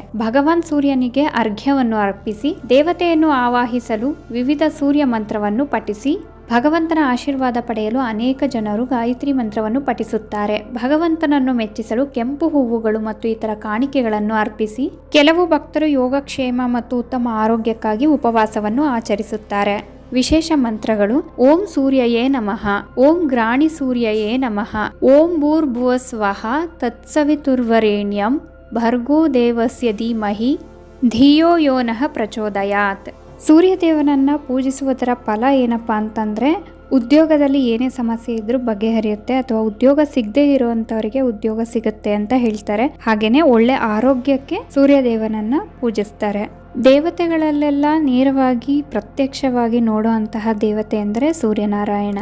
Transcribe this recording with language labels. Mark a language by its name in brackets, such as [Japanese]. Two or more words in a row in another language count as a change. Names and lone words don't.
[Kannada] ಭಗವಾನ್ ಸೂರ್ಯನಿಗೆ ಅರ್ಘ್ಯವನ್ನು ಅರ್ಪಿಸಿ, ದೇವತೆಯನ್ನು ಆವಾಹಿಸಲು ವಿವಿಧ ಸೂರ್ಯ ಮಂತ್ರವನ್ನು ಪಠಿಸಿ, ಭಗವಂತನ ಆಶೀರ್ವಾದ ಪಡೆಯಲು ಅನೇಕ ಜನರು ಗಾಯತ್ರಿ ಮಂತ್ರವನ್ನು ಪಠಿಸುತ್ತಾರೆ. ಭಗವಂತನನ್ನು ಮೆಚ್ಚಿಸಲು ಕೆಂಪು ಹೂವುಗಳು ಮತ್ತು ಇತರ ಕಾಣಿಕೆಗಳನ್ನು ಅರ್ಪಿಸಿ, ಕೆಲವು ಭಕ್ತರು ಯೋಗಕ್ಷೇಮ ಮತ್ತು ಉತ್ತಮ ಆರೋಗ್ಯಕ್ಕಾಗಿ ಉಪವಾಸವನ್ನು ಆಚರಿಸುತ್ತಾರೆ. ವಿಶೇಷ ಮಂತ್ರಗಳು: [Sanskrit] ಓಂ ಸೂರ್ಯಯೇ ನಮಃ, ಓಂ ಗ್ರಾಣಿ ಸೂರ್ಯಯೇ ನಮಃ, ಓಂ ಭೂರ್ಭುವಸ್ವಃ ತತ್ಸವಿತುರ್ವರೇಣ್ಯಂ ಭರ್ಗೋ ದೇವಸ್ಯ ಧೀಮಹಿ ಧಿಯೋ ಯೋ ನಃ ಪ್ರಚೋದಯಾತ್. [Kannada] ಸೂರ್ಯದೇವನನ್ನು ಪೂಜಿಸುವುದರ ಫಲ ಏನಪ್ಪಾ ಅಂತಂದರೆ, ಉದ್ಯೋಗದಲ್ಲಿ ಏನೇ ಸಮಸ್ಯೆ ಇದ್ರೂ ಬಗೆಹರಿಯುತ್ತೆ, ಅಥವಾ ಉದ್ಯೋಗ ಸಿಗದೇ ಇರುವಂಥವರಿಗೆ ಉದ್ಯೋಗ ಸಿಗುತ್ತೆ ಅಂತ ಹೇಳ್ತಾರೆ. ಹಾಗೇನೆ ಒಳ್ಳೆ ಆರೋಗ್ಯಕ್ಕೆ ಸೂರ್ಯದೇವನನ್ನ ಪೂಜಿಸ್ತಾರೆ. ದೇವತೆಗಳಲ್ಲೆಲ್ಲ ನೇರವಾಗಿ ಪ್ರತ್ಯಕ್ಷವಾಗಿ ನೋಡುವಂತಹ ದೇವತೆ ಎಂದರೆ ಸೂರ್ಯನಾರಾಯಣ.